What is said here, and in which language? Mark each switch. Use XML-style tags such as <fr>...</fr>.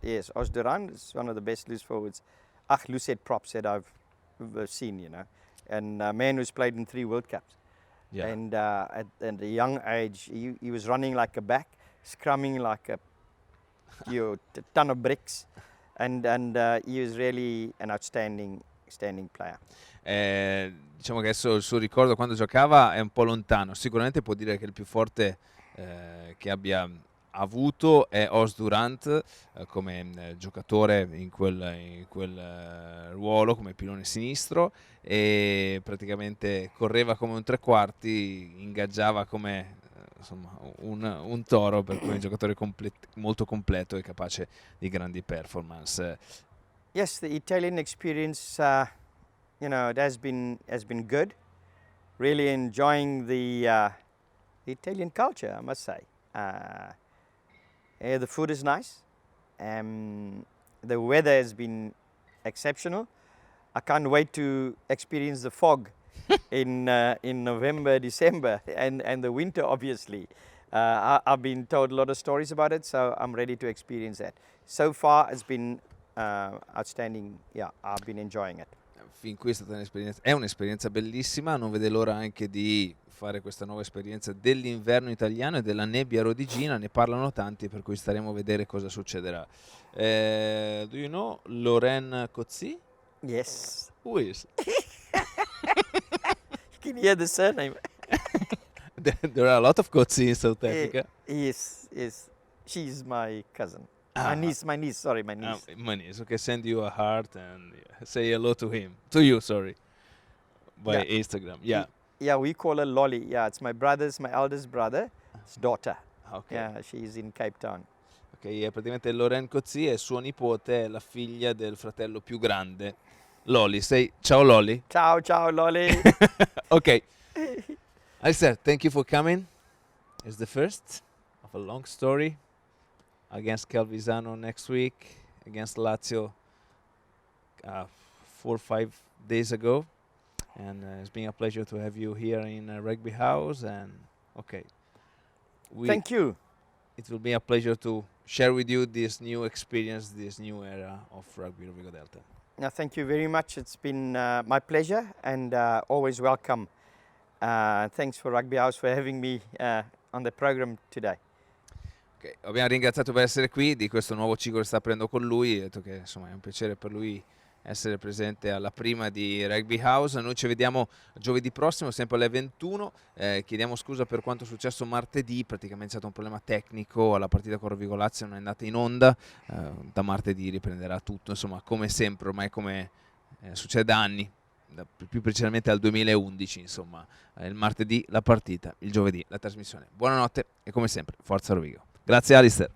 <en>Yes, Osdurant is one of the best loose forwards, loosehead props that I've seen. And a man who's played in 3 World Cups. Yeah. And at a young age, he was running like a back, scrumming like a ton of bricks, and he was really an outstanding player.</en> <it>Diciamo che adesso il suo ricordo quando giocava è un po' lontano. Sicuramente può dire che il più forte che abbia avuto è Osdurant, come giocatore in quel ruolo come pilone sinistro, e praticamente correva come un tre quarti, ingaggiava come insomma un toro, per cui è un giocatore molto completo e capace di grandi performance.</it> <en>Yes, the Italian experience, it has been good. Really enjoying the Italian culture, I must say. The food is nice. The weather has been exceptional. I can't wait to experience the fog in November, December, and the winter, obviously. I've been told a lot of stories about it, so I'm ready to experience that. So far, it's been outstanding. Yeah, I've been enjoying it.</en> <it>Fin qui è un'esperienza bellissima, non vede l'ora anche di fare questa nuova esperienza dell'inverno italiano e della nebbia rodigina, ne parlano tanti, per cui staremo a vedere cosa succederà.</it> <en>Do you know Lorraine Coetzee? Yes. Who is? You can hear the surname. There are a lot of Coetzee in South Africa. Yes. She's my cousin. Ah. My niece, sorry, my niece. My niece, okay, send you a heart and say hello to him. To you, sorry. By Instagram, yeah. Yeah, we call her Lolly. Yeah, it's my eldest brother's daughter. Okay. Yeah, she's in Cape Town.</en> <it>Ok, è praticamente Lorraine Coetzee, è suo nipote, è la figlia del fratello più grande. Lolly, ciao Lolly. Ciao Lolly. Ok.</it> <en>Allister, thank you for coming. It's the first of a long story against Calvisano next week, against Lazio 4 or 5 days ago. And it's been a pleasure to have you here in Rugby House. And okay, thank you. It will be a pleasure to share with you this new experience, this new era of Rugby Rovigo Delta. Thank you very much. It's been my pleasure and always welcome. Thanks for Rugby House for having me on the program today. Okay.</en> <it>Abbiamo ringraziato per essere qui, di questo nuovo ciclo che sta aprendo con lui, ha detto che insomma è un piacere per lui essere presente alla prima di Rugby House. Noi ci vediamo giovedì prossimo, sempre alle 21. Chiediamo scusa per quanto è successo martedì, praticamente è stato un problema tecnico, la partita con Rovigo Lazio non è andata in onda, da martedì riprenderà tutto, insomma come sempre, ormai come succede da anni, più precisamente dal 2011, insomma, il martedì la partita, il giovedì la trasmissione. Buonanotte e come sempre, forza Rovigo. Grazie Allister.</it>